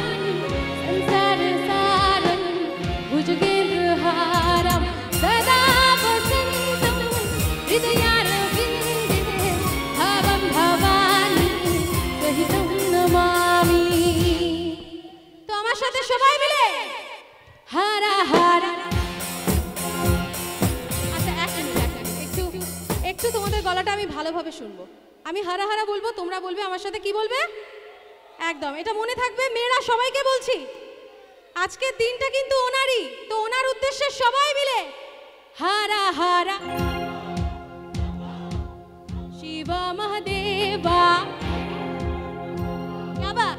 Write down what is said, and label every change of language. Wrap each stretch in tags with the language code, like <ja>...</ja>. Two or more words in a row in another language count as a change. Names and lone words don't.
<sa>संसार सारम भुजगेन्द्रहारम सदा वसंतम हृदयारविंदे भावं भवानी सहितं नमामि।</sa> <bn>তো আমার সাথে সবাই মিলে হর হর। আচ্ছা এক মিনিট একটু একটু তোমাদের গলাটা আমি ভালোভাবে শুনবো। আমি হারা হারা বলবো, তোমরা বলবে আমার সাথে কি বলবে একদম। এটা মনে থাকবে মেয়েরা, সবাইকে বলছি আজকের দিনটা কিন্তু ওনারই, তো ওনার উদ্দেশ্যে সবাই মিলে হারা হারা। শিবা মহাদেবা</bn> <hi>क्या बात।</hi>